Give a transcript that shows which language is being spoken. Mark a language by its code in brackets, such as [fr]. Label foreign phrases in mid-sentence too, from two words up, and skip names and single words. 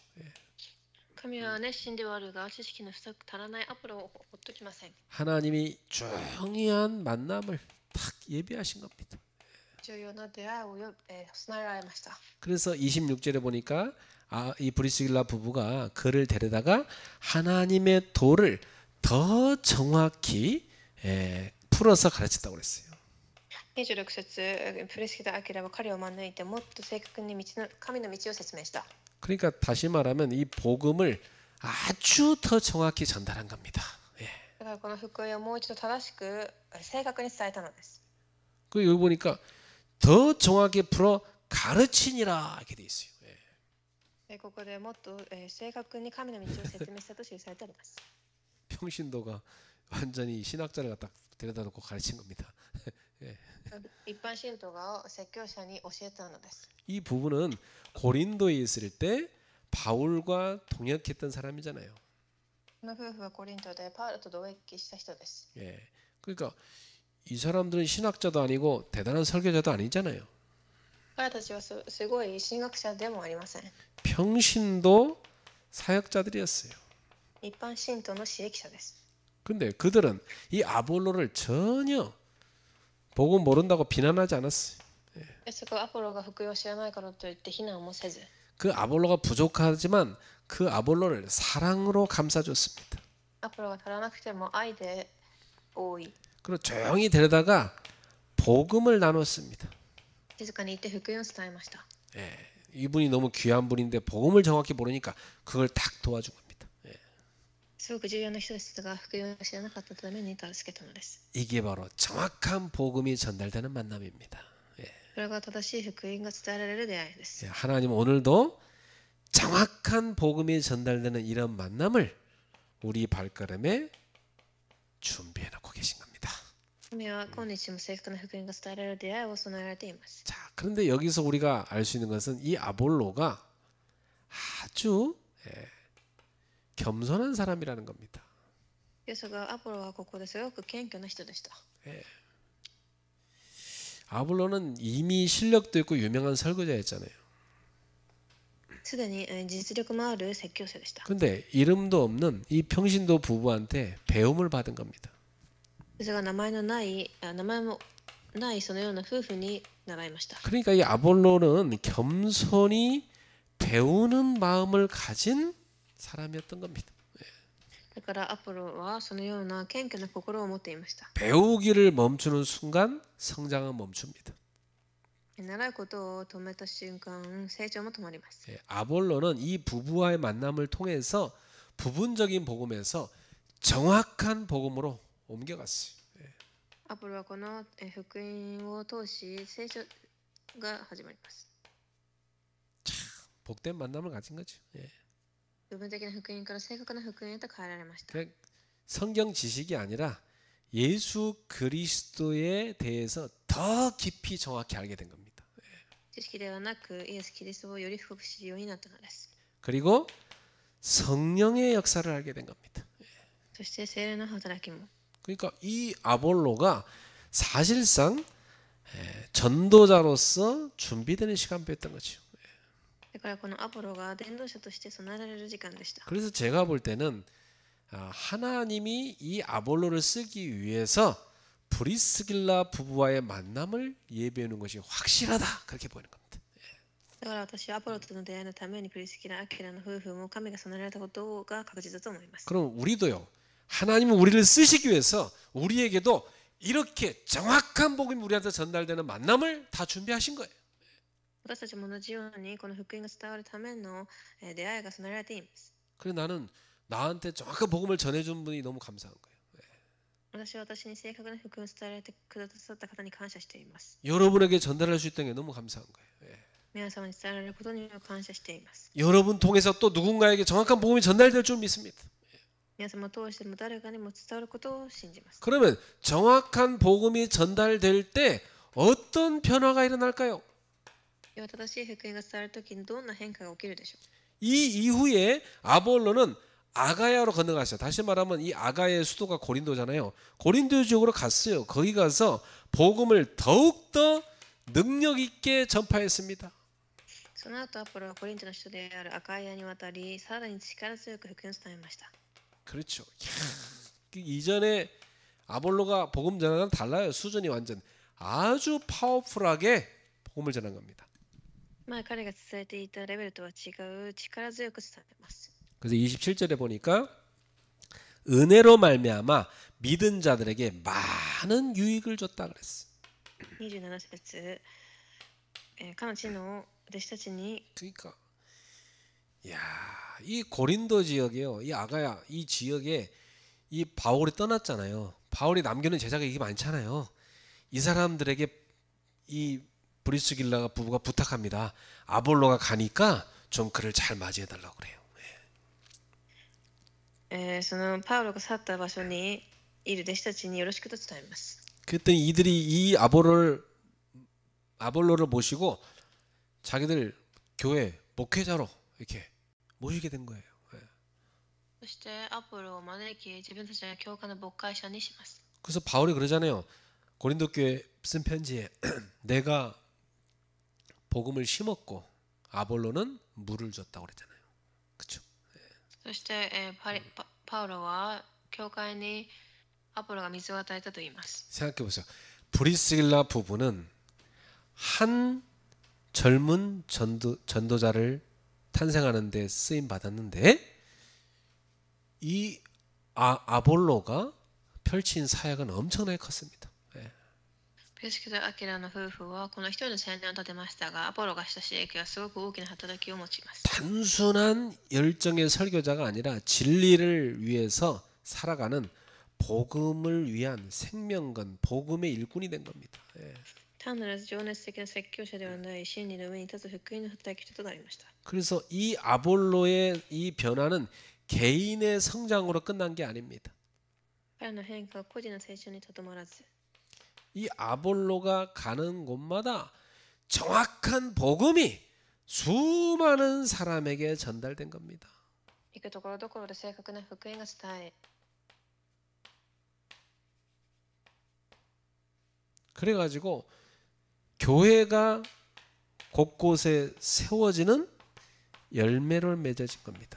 [ja] 神は熱心ではあるが知識の足らないアポロを放っときません。 [ko] 하나님이 중요한 만남을 딱 예비하신 겁니다. [ja] 重要な出会いを備えられました。 [ko] 그래서 26절에 보니까 이 브리스길라 부부가 그를 데려다가 하나님의 도를 더 정확히 풀어서 가르쳤다고 그랬어요. [ja] 26 節、プリスキラ・アキラは彼を招いてもっと正確に神の道を説明した。 [ko] 그러니까 다시 말하면 이 복음을 아주 더 정확히 전달한 겁니다. [ja] だからこの福音をもう一度正しく正確に伝えたのです。 [ko] 그 여기 보니까 더 정확히 풀어 가르치니라 이렇게 돼 있어요. [ja] ここでもっと正確に神の道を説明したと記されてあります。 [ko] 평신도가 완전히 신학자를 갖다 데려다 놓고 가르친 겁니다. [ja] 一般信徒が説教者に教えたのです。 [ko] 이 부부는 고린도에 있을 때 바울과 동역했던 사람이잖아요. [ja] この夫婦はコリントでパウロと同役した人です。 [ko] 그러니까 이 사람들은 신학자도 아니고 대단한 설교자도 아니잖아요. [ja] 彼たちはすごい神学者でもありません。 [ko] 평신도 사역자들이었어요. [ja] 一般信徒の使役者です。 [ko] 근데 그들은 이 아볼로를 전혀 복음 모른다고 비난하지 않았어요. [ja] ですがアポロが福音を知らないからといって非難もせず、 [ko] 그 아볼로가 부족하지만 그 아볼로를 사랑으로 감싸줬습니다. [ja] アポロが足らなくても愛で覆い、 [ko] 그리고 조용히 데려다가 복음을 나눴습니다. [ja] 静かに言って福音を伝えました。 [ko] 이분이 너무 귀한 분인데 복음을 정확히 모르니까 그걸 딱 도와준 겁니다. [ja] すごく重要な人ですが、福音を知らなかったために助けたのです。 [ko] 이게 바로 정확한 복음이 전달되는 만남입니다. [ja] それが正しい福音が伝えられる出会いです。 [ko] 하나님 오늘도 정확한 복음이 전달되는 이런 만남을 우리 발걸음에 준비해 놓고 계신 겁니다. [ja] 神は今日も正確な福音が伝えられる出会いを備えられています。 [ko] 자, 그런데 여기서 우리가 알 수 있는 것은 이 아볼로가 아주 겸손한 사람이라는 겁니다. [ja] ですがアポロはここですごく謙虚な人でした。 [ko] 아볼로는 이미 실력도 있고 유명한 설교자였잖아요. [ja] すでに実力もある説教者でした。 [ko] 근데 이름도 없는 이 평신도 부부한테 배움을 받은 겁니다. [ja] ですが名前もないそのような夫婦に習いました。 [ko] 그러니까 이 아볼로는 겸손히 배우는 마음을 가진 사람이었던 겁니다. [ja] だからアポロはそのような謙虚な心を持っていました。 [ko] 배우기를 멈추는 순간 성장은 멈춥니다. [ja] 習うことを止めた瞬間、成長も止まります。 [ko] 아볼로는 이 부부와의 만남을 통해서 부분적인 복음에서 정확한 복음으로 옮겨갔어요. [ja] アポロはこの福音を通し成長が始まります。 [ko] 복된 만남을 가진 거죠. [ja] 部分的な福音から正確な福音へと変えられました。 [ko] 성경 지식이 아니라 예수 그리스도에 대해서 더 깊이 정확히 알게 된 겁니다. [ja] 知識ではなくイエス・キリストをより深く知るようになったのです。 [ko] 그리고 성령의 역사를 알게 된 겁니다. [ja] そして聖霊の働きも。 [ko] 그러니까 이 아볼로가 사실상 전도자로서 준비되는 시간표였던 거죠. [ja] だからこのアポロが伝道者として備えられる時間でした。 [ko] 그래서 제가 볼 때는 하나님이 이 아볼로를 쓰기 위해서 브리스길라 부부와의 만남을 예비하는 것이 확실하다 그렇게 보이는 겁니다. [ja] だから私はアポロとの出会いのためにプリスキラ・アキラの夫婦も神が備えられたことが確実だと思います。 [ko] 그럼 우리도요. 하나님은 우리를 쓰시기 위해서 우리에게도 이렇게 정확한 복음이 우리한테 전달되는 만남을 다 준비하신 거예요. [ja] 私たちも同じようにこの福音が伝わるための出会いが備えられています。 [ko] 그래서 나는 나한테 정확한 복음을 전해준 분이 너무 감사한 거예요. [ja] 私は私に正確な福音を伝えられてくださった方に感謝しています。 [ko] 여러분에게 전달할 수 있다는 게 너무 감사한 거예요. [ja] 皆様に伝えられることにも感謝しています。 [ko] 여러분 통해서 또 누군가에게 정확한 복음이 전달될 줄 믿습니다. [ja] 皆様を通しても誰かにも伝わることを信じます。 [ko] 그러면 정확한 복음이 전달될 때 어떤 변화가 일어날까요? [ja] では正しい福音が伝わるときにどんな変化が起きるでしょう。 [ko] 이 이후에 아볼로는 아가야로 건너갔어요. 다시 말하면 이 아가야의 수도가 고린도잖아요. 고린도 지역으로 갔어요. 거기 가서 복음을 더욱더 능력 있게 전파했습니다. [ja] その後アポロはコリントの首都であるアカイアに渡り、さらに力強く福音を伝えました。 [ko] 그렇죠. 이전에 아볼로가 복음 전하는 달라요. 수준이 완전 아주 파워풀하게 복음을 전한 겁니다. [ja] 前彼が伝えていたレベルとは違う力強く伝えます。 [ko] 그래서 27절에 보니까 은혜로 말미암아 믿은 자들에게 많은 유익을 줬다 그랬어. [ja] 27 節、彼の地の弟子たちに [ko] 그러니까 야, 이 고린도 지역이요. 이 아가야 이 지역에 이 바울이 떠났잖아요. 바울이 남겨놓은 제자가 이게 많잖아요. 이 사람들에게 이 브리스길라가 부부가 부탁합니다. 아볼로가 가니까 좀 그를 잘 맞이해 달라고 그래요. [ja] そのパウロが去った場所にいる弟子たちによろしくと伝えます。 [ko] 그랬더니 이들이 이 아볼로를 모시고 자기들 교회 목회자로 이렇게 모시게 된 거예요. [ja] そしてアポロを招き自分たちが教会の牧会者にします。 [ko] 그래서 바울이 그러잖아요. 고린도 교회 쓴 편지에 내가 복음을 심었고 아볼로는 물을 줬다고 그랬잖아요. 그렇죠? [ja] そして、パウロは教会にアポロが水を与えたと言います。 [ko] 생각해 보세요. 브리스길라 부부는 한 젊은 전도자를 탄생하는 데 쓰임 받았는데 이 아볼로가 펼친 사역은 엄청나게 컸습니다. [ja] プリスキラ・アキラの夫婦はこの一人の青年を立てましたが、アポロがした刺激はすごく大きな働きを持ちます。 [ko] 단순한 열정의 설교자가 아니라 진리를 위해서 살아가는 복음을 위한 생명건 복음의 일꾼이 된 겁니다. [ja] 単なる情熱的な説教者ではない真理の上に立つ福音の働き人となりました。 [ko] 그래서 이 아볼로의 이 변화는 개인의 성장으로 끝난 게 아닙니다. [ja] 彼の変化は個人の成長にとどまらず、 [ko] 이 아볼로가 가는 곳마다 정확한 복음이 수많은 사람에게 전달된 겁니다. [ja] 行くところどころで正確な福音が伝え、 [ko] 그래가지고 교회가 곳곳에 세워지는 열매를 맺어진 겁니다.